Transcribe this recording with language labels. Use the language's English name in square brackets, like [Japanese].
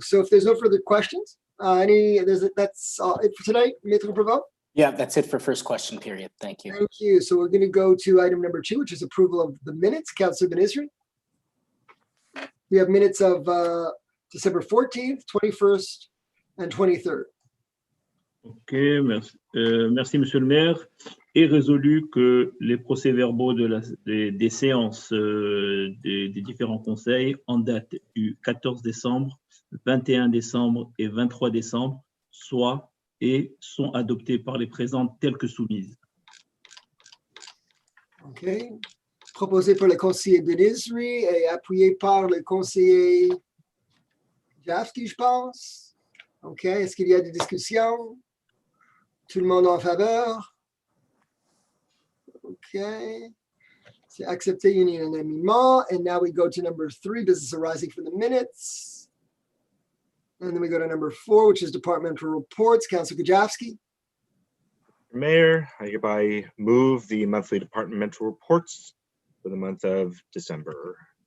[English] So if there's no further questions, that's it for tonight, Maître Prévost? Yeah, that's it for first question period. Thank you. Thank you. So we're going to go to item number 2, which is approval of the minutes. Councillor Benizri. We have minutes of December 14th, 21st, and 23rd. [French] Ok, merci, merci Monsieur le maire. Est résolu que les procès-verbaux des séances des différents conseils en date du 14 décembre, 21 décembre et 23 décembre soient et sont adoptés par les présentes telles que soumises. OK. Proposé par le conseiller Benizri et appuyé par le conseiller Jafsky, je pense. OK. Est-ce qu'il y a des discussions? Tout le monde en faveur? OK. C'est accepté unanimement. [English] And now we go to number 3, business arising from the minutes. And then we go to number 4, which is departmental reports. Councilor Gajowski. Mayor, I hereby move the monthly departmental reports for the month of December.